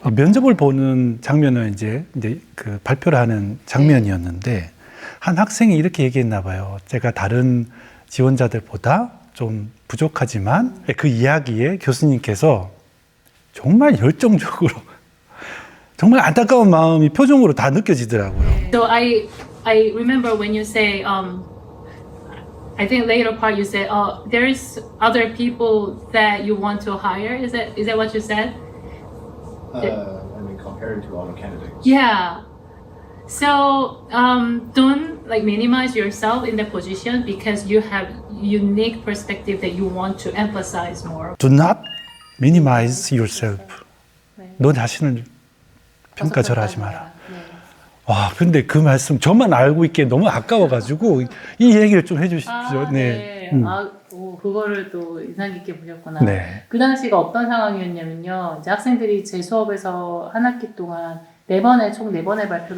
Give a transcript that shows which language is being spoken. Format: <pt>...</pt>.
<ko>면접을 보는 장면은 이제 그 발표를 하는 장면이었는데 한 학생이 이렇게 얘기했나 봐요. 제가 다른 지원자들보다 좀 부족하지만 그 이야기에 교수님께서 정말 열정적으로 정말 안타까운 마음이 표정으로 다 느껴지더라고요.</ko> <en>So I remember when you say I think later part you said there's other people that you want to hire. Is that what you said? I mean, compared to other candidates. Yeah. So don't like minimize yourself in the position because you have unique perspective that you want to emphasize more. Do not minimize yourself.</en> <ko>네. 너 자신을 평가절하하지 마라. 네. 와, 근데 그 말씀 저만 알고 있기에 너무 아까워가지고 이 얘기를 좀 해주십시오. 네. 그거를 또 인상 깊게 보셨구나. 네. 그 당시가 어떤 상황이었냐면요. 이제 학생들이 제 수업에서 한 학기 동안 총 4번의 발표를</ko>